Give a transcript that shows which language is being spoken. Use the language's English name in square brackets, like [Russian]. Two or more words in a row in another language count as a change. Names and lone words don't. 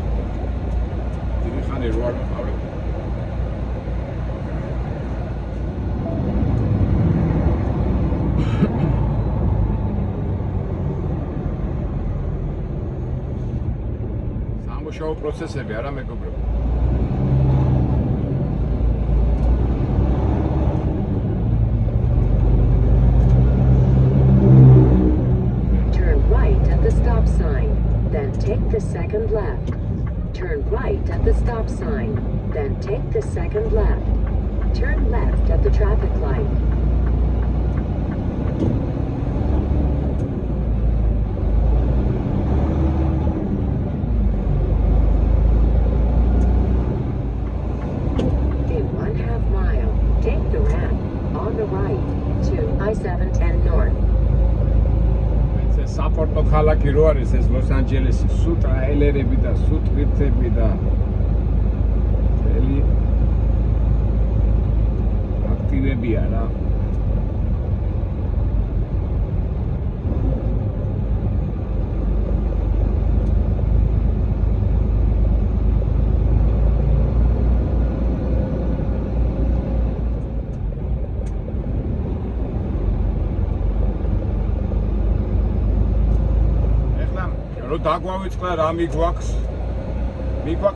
[Georgian] დიდი ხანი რო არ მყავდა. სამუშაო პროცესები არა მეგობრებო. [English] Take the second left. Turn right at the stop sign. Then take the second left. Turn left at the traffic light. In 1/2 mile, take the ramp on the right to I-710 North. [Georgian] საპორტო ქალაქი რო არის ეს ლოს-ანჯელესი, სუ ტრაილერები და სუ ტვირთები და მთელი აქტივებია რა. დაგვავიწყდა რა მიგვაქვს